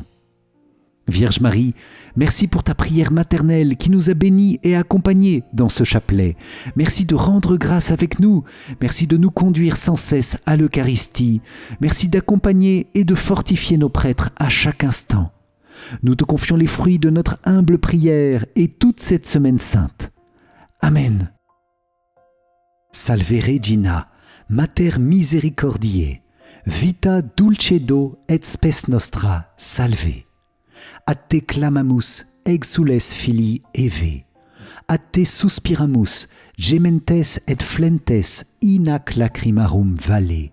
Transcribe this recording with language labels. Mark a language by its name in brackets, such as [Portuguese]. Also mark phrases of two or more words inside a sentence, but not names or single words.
[French] Vierge Marie, merci pour ta prière maternelle qui nous a bénis et accompagnés dans ce chapelet. Merci de rendre grâce avec nous. Merci de nous conduire sans cesse à l'Eucharistie. Merci d'accompagner et de fortifier nos prêtres à chaque instant. Nous te confions les fruits de notre humble prière et toute cette semaine sainte. Amen. [Latin] Salve Regina, Mater Misericordiae, vita dulcedo et spes nostra, salve. A te clamamus, exules filii Eve. A te suspiramus, gementes et flentes, in ac lacrimarum vale.